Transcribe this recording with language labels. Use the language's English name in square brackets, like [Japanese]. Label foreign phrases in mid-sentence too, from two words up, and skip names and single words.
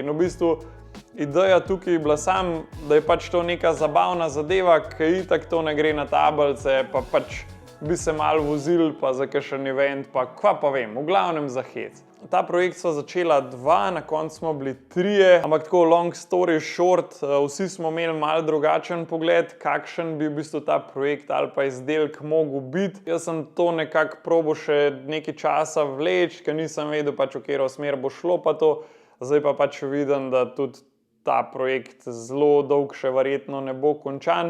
[Slovenian] In v bistvu ideja tukaj je bila sam, da je pač to neka zabavna zadeva, ki itak to ne gre na tablice, pa pač bi se malo vozil, pa za kakšen event, pa kva pa vem, v glavnem za hec. Ta projekt sva začela dva, na koncu smo bili trije, ampak tako [English] long story short, [Slovenian] vsi smo imeli malo drugačen pogled, kakšen bi v bistvu ta projekt ali pa izdelek mogel biti. Jaz sem to nekako probal še nekaj časa vleči, ker nisem vedel pač v katero smer bo šlo pa to, zdaj pa pač vidim, da tudi ta projekt zelo dolg še verjetno ne bo končan.